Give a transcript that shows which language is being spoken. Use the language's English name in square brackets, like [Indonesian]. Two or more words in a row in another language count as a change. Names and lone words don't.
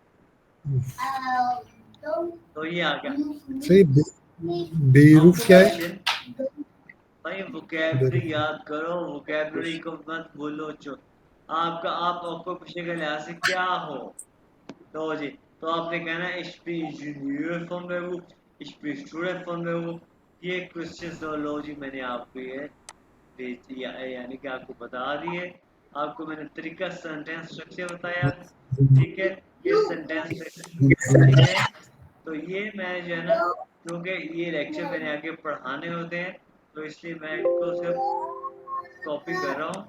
[Urdu] تو یہ آ گیا صحیح بیروف کیا ہے? ऑक्यूपेशन। بھائی ووکیبلری یاد کرو، ووکیبلری کو مت بھولو. آپ کو پوچھے گا لحاظ سے کیا ہو، تو جی تو آپ نے کہنا ہے [German] ich bin Ingenieur von Beruf, ich bin Student von Beruf। [Urdu] یہ کوئسچن تو لو جی میں نے آپ کو یہ یعنی کہ آپ کو بتا دیے، آپ کو میں نے طریقہ [English] sentence structure [Urdu] بتایا، ٹھیک ہے. یہ [English] sentence structure [Urdu] ہے، تو یہ میں جو ہے نا، کیونکہ یہ لیکچر میں نے آگے پڑھانے ہوتے ہیں تو اس لیے میں ان کو صرف کاپی کر رہا ہوں.